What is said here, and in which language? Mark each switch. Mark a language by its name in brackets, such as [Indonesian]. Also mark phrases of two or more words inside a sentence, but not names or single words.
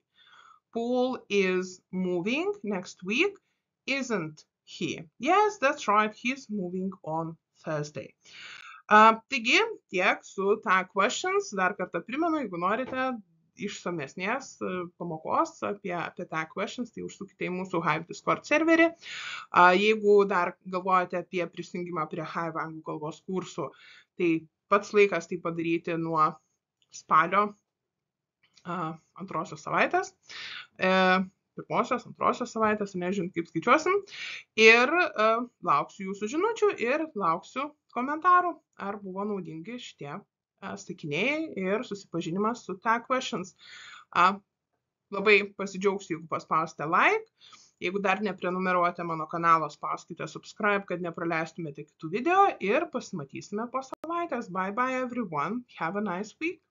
[English] Paul is moving next week, isn't he? Yes, that's right, he's moving on Thursday. [Lithuanian] Taigi, tiek su [English] tag questions. [Lithuanian] Dar kartą primenu, jeigu norite išsamesnės pamokos apie [English] tag questions, [Lithuanian] tai užsukite į mūsų Hive Discord serverį. Jeigu dar galvojate apie prisijungimą prie Hive anglų kalbos kursų, tai pats laikas tai padaryti nuo spalio antrosios savaitės, pirmosios, antrosios savaitės, nežinau, kaip skaičiuosim, ir lauksiu jūsų žinučių ir lauksiu komentarų, ar buvo naudingi šitie sakiniai ir susipažinimas su [English] tag questions. [Lithuanian] Labai pasidžiaugsiu, jeigu paspausite like, jeigu dar neprenumeruojate mano kanalo, spauskite subscribe, kad nepraleistumėte kitų video ir pasimatysime po savaitės. [English] Bye bye everyone, have a nice week.